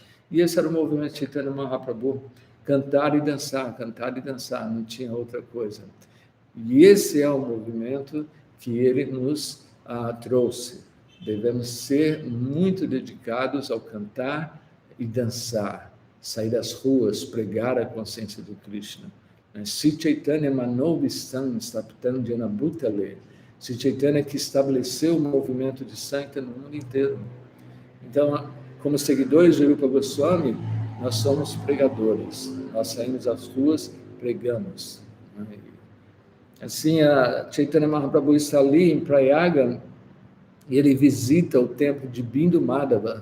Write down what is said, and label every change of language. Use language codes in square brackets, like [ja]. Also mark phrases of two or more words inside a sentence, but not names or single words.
[pt] E esse era o movimento de Chaitanya Mahaprabhu, cantar e dançar, não tinha outra coisa. E esse é o movimento que ele nos trouxe. Devemos ser muito dedicados ao cantar e dançar, sair das ruas, pregar a consciência de Krishna. [sa] श्री चैतन्य मनोभीष्टम् स्थाप्तम् जन भूतले. [pt] Sri Chaitanya que estabeleceu o movimento de Sankirtan no mundo inteiro. Então, como seguidores de Rupa Goswami, nós somos pregadores. Nós saímos às ruas, pregamos. Assim, a Chaitanya Mahaprabhu está ali em Prayaga e ele visita o templo de Bindu Madhava.